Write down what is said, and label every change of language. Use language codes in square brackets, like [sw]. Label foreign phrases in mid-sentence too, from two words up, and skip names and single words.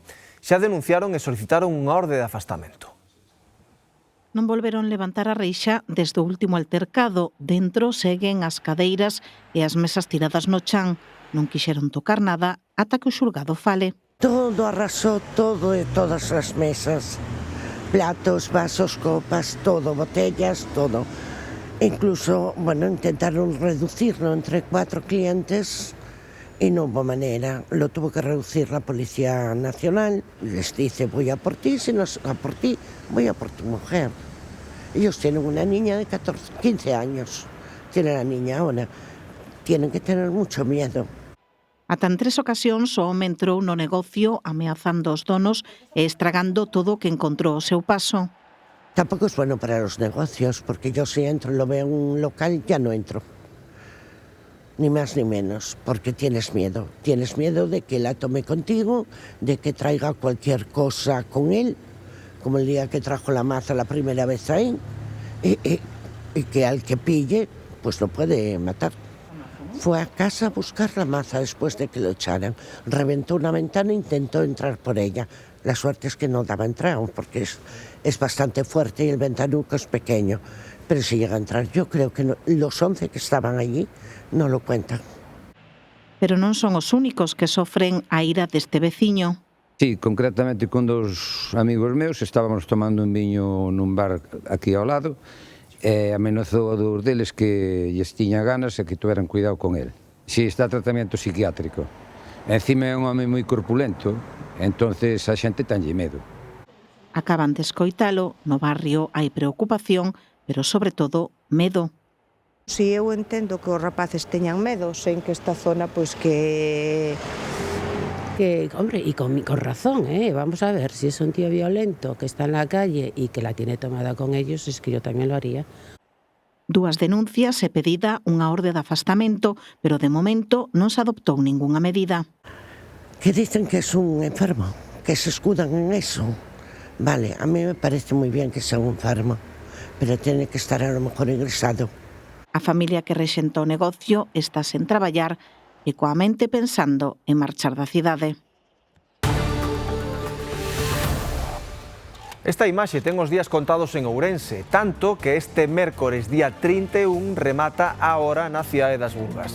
[gl] Xa denunciaron e solicitaron unha orde de afastamento. Non volveron levantar a reixa desde o último altercado. Dentro seguen as cadeiras e as mesas tiradas no chan. Non quixeron tocar nada ata que o xulgado fale. Todo arrasó, todo e todas as mesas. [es] Platos, vasos, copas, todo, botellas, todo. Incluso, intentaron reducirlo entre 4 clientes y no hubo manera. Lo tuvo que reducir la Policía Nacional. Les dice, voy a por ti, si no es a por ti, voy a por tu mujer. Ellos tienen una niña de 15 años. Tienen la niña ahora. Tienen que tener mucho miedo. [gl] Ata en 3 ocasións o home entrou no negocio ameazando os donos e estragando todo o que encontrou ao seu paso. [es] Tampoco es bueno para los negocios, porque yo si entro y lo veo en un local, ya no entro. Ni más ni menos, porque tienes miedo. Tienes miedo de que la tome contigo, de que traiga cualquier cosa con él, como el día que trajo la maza la primera vez ahí, y que al que pille, pues lo puede matar. Fue a casa a buscar la maza después de que lo echaran. Reventó una ventana e intentó entrar por ella. La suerte es que no daba entrada, porque es bastante fuerte y el ventanuco es pequeño. Pero si llega a entrar, yo creo que los 11 que estaban allí no lo cuentan. [gl] Pero non son os únicos que sofren a ira deste veciño. Sí, concretamente con 2 amigos meus estábamos tomando un viño nun bar aquí ao lado e amenazou a 2 deles que lles tiña ganas e que tuveran cuidado con el. Si está a tratamento psiquiátrico. Encima é un home moi corpulento, entonces a xente tanlle medo. Acaban de escoitalo, no barrio hai preocupación, pero sobre todo medo. Si eu entendo que os rapaces teñan medo, sen que esta zona, pois que [es] hombre, y con razón, vamos a ver, si es un tío violento que está en la calle y que la tiene tomada con ellos, es que yo también lo haría. [gl] 2 denuncias e pedida unha orde de afastamento, pero de momento non se adoptou ningunha medida. [es] Que dicen que es un enfermo, que se escudan en eso. Vale, a mí me parece muy bien que sea un enfermo, pero tiene que estar a lo mejor ingresado. [gl] A familia que rexenta o negocio está sen traballar e coa mente pensando en marchar da cidade. Esta imaxe ten os días contados en Ourense, tanto que este mércores día 31 remata a hora na cidade das Burgas.